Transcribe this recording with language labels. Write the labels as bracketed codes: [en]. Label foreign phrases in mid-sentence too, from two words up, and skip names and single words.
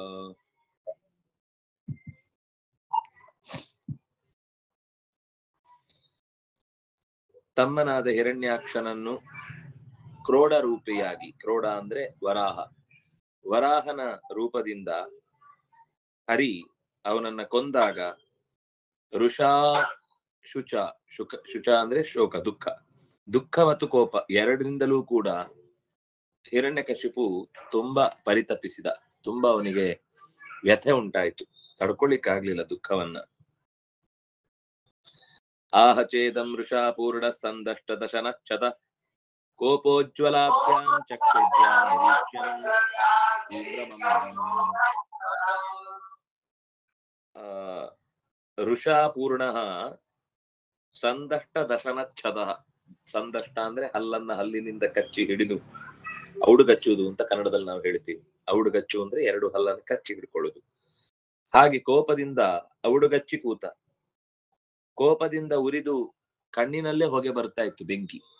[kn] ತಮ್ಮನಾದ ಹಿರಣ್ಯಾಕ್ಷನನ್ನು ಕ್ರೋಡ ರೂಪಿಯಾಗಿ, ಕ್ರೋಡ ಅಂದ್ರೆ ವರಾಹ, ವರಾಹನ ರೂಪದಿಂದ ಹರಿ ಅವನನ್ನ ಕೊಂದಾಗ [sa] ಋಷಾ ಶುಚ, [kn] ಶುಚ ಅಂದ್ರೆ ಶೋಕ, ದುಃಖ, ದುಃಖ ಮತ್ತು ಕೋಪ ಎರಡರಿಂದಲೂ ಕೂಡ ಹಿರಣ್ಯಕಶಿಪು ತುಂಬಾ ಪರಿತಪಿಸಿದ. ತುಂಬಾ ಅವನಿಗೆ ವ್ಯಥೆ ಉಂಟಾಯ್ತು, ತಡ್ಕೊಳ್ಳಿಕ್ಕಾಗ್ಲಿಲ್ಲ ದುಃಖವನ್ನ. [sa] आहचेदं वृषा पूर्ण संदष्ट दशनच्छत कोपोज्ज्वलाभ्यां चक्षुर्भ्यां निरीक्ष्यं तीव्रमम्बरम् ಋಷಾ ಪೂರ್ಣ ಸಂದಷ್ಟ ದಶನಚ್ಛದ. [kn] ಸಂದಷ್ಟ ಅಂದ್ರೆ ಹಲ್ಲನ್ನ ಹಲ್ಲಿನಿಂದ ಕಚ್ಚಿ ಹಿಡಿದು ಔಡುಗಚ್ಚುವುದು ಅಂತ ಕನ್ನಡದಲ್ಲಿ ನಾವು ಹೇಳ್ತೀವಿ. ಔಡುಗಚ್ಚು ಅಂದ್ರೆ ಎರಡು ಹಲ್ಲನ್ನು ಕಚ್ಚಿ ಹಿಡ್ಕೊಳ್ಳುದು. ಹಾಗೆ ಕೋಪದಿಂದ ಔಡುಗಚ್ಚಿ ಕೂತ, ಕೋಪದಿಂದ ಉರಿದು ಕಣ್ಣಿನಲ್ಲೇ ಹೊಗೆ ಬರ್ತಾ ಇತ್ತು, ಬೆಂಕಿ.